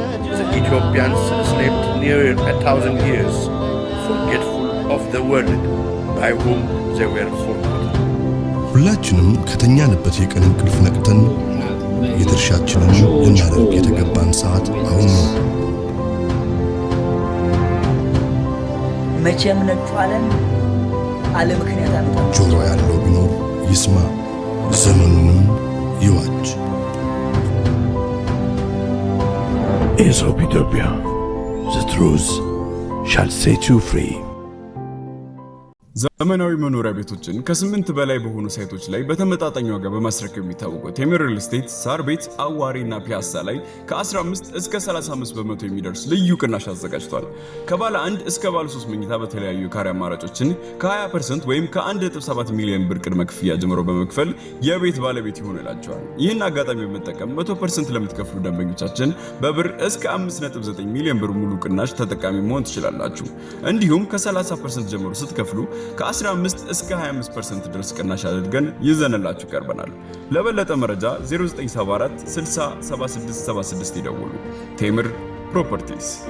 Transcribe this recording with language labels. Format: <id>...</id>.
<en>The Ethiopians slept near 1,000 years, forgetful of the world by whom they were forgotten.</en> <am>ሁላችንም ከተኛንበት የቀን እንቅልፍ ነቅተን የድርሻችንን ልናደርግ የተገባን ሰዓት አሁን ነው። መቼም ነጥፋለን አለ ምክንያት አመጣ። ጆሮ ያለው ቢኖር ይስማ፣ ዘመኑንም ይዋጅ።</am> <en>Aesop Ethiopia, the truth shall set you free.</en> <am>ዘመናዊ መኖሪያ ቤቶችን ከ8 በላይ በሆኑ ሳይቶች ላይ በተመጣጣኝ ዋጋ በማስረከብ የሚታወቀው ቴምር ሪል ስቴት ሳር ቤት፣ አዋሪና ፒያሳ ላይ ከ15 እስከ 35 በመቶ የሚደርስ ልዩ ቅናሽ አዘጋጅቷል። ከባለ 1 እስከ ባለ 3 መኝታ በተለያዩ ካሬ አማራጮችን ከ20% ወይም ከ1.7 ሚሊዮን ብር ቅድመ ክፍያ ጀምሮ በመክፈል የቤት ባለቤት ይሆንላቸዋል። ይህን አጋጣሚ በመጠቀም 100% ለምትከፍሉ ደንበኞቻችን በብር እስከ 5.9 ሚሊዮን ብር ሙሉ ቅናሽ ተጠቃሚ መሆን ትችላላችሁ። እንዲሁም ከ30% ጀምሮ ስትከፍሉ ከ15 እስከ 25% ድረስ ቅናሽ አድርገን ይዘንላችሁ ቀርበናል። ለበለጠ መረጃ 0974 60 76 76 ይደውሉ። ቴምር ፕሮፐርቲስ።</am>